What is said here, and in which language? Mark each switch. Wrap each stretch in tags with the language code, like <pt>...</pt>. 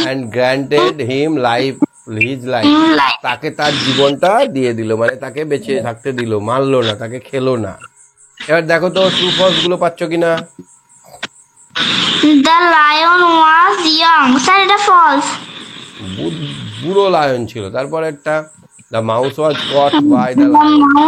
<en>and granted him life, his life. life.</en> <bn>তাকে তার জীবনটা দিয়ে দিল, মানে তাকে বেঁচে থাকতে দিল, মারলো না, তাকে খেলো না। এবার দেখো তো ট্রু ফলস গুলো পাচ্ছ কিনা।</bn> <en>The lion was young.</en> <bn>Sir এটা false. বুড়ো লায়ন ছিল। তারপরে একটা</bn> <en>the mouse was caught by the lion.</en>